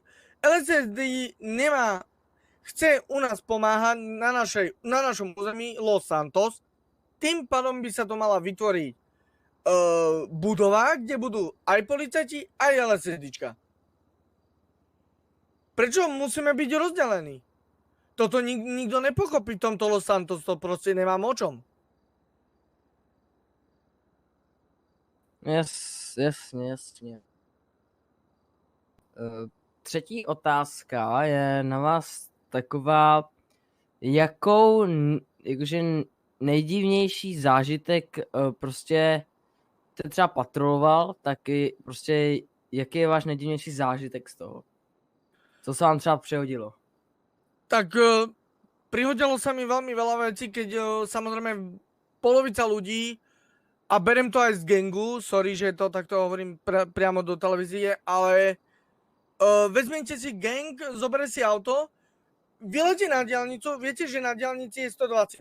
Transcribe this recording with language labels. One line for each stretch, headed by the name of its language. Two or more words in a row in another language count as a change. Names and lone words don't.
Slovak: Keď LSD chce u nás pomáhať na našom území Los Santos, tým pádom by sa to mala vytvoriť budova, kde budú aj policajti, aj LSDčka. Prečo musíme byť rozdelení? Toto nikto nepochopí v tomto Los Santos, to proste nemám o čom.
Czech: Jasně. Třetí otázka je na vás taková, jakou jakože nejdivnější zážitek prostě jste třeba patroloval, tak i prostě jaký je váš nejdivnější zážitek z toho? Co se vám třeba přihodilo?
Slovak: Tak prihodilo sa mi veľmi veľa vecí, keď samozrejme polovica ľudí, a berem to aj z gangu, sorry, že to takto hovorím priamo do televízie, ale vezmite si gang, zoberie si auto, vylete na diaľnicu, viete, že na diaľnici je 120.